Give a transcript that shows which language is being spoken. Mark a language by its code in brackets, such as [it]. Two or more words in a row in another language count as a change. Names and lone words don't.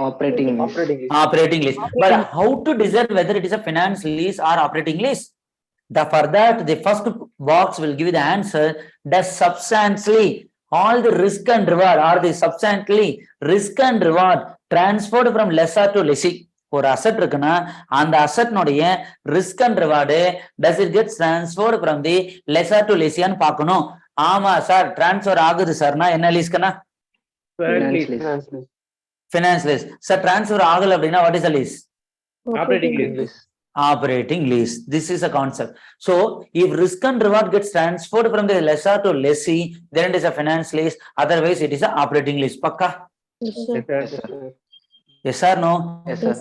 [en] Operating lease. But how to decide whether it is a finance lease or operating lease? For that, the first box will give you the answer. Does substantially all the risk and reward, or the substantially risk and reward transferred from lessor to lessee? [ta] ஒரு அசெட் இருக்குன்னா அந்த அசெட்னுடைய [en] risk and reward does it get transferred from the lessor to lessee [ta] ன்னு பார்க்கணும். ஆமா சார் டிரான்ஸ்ஃபர் ஆகுது சார்னா என்ன லீஸ்க்குன்னா [en] finance lease. [ta] சார் டிரான்ஸ்ஃபர் ஆகல அப்படின்னா [en] what is the lease? Operating lease. Operating lease. This is a concept. So if risk and reward gets transferred from the lessor to lessee, then it is a finance lease. Otherwise it is a operating lease. Pakka? Yes, sir. Yes, sir. Yes or no? Yes, sir.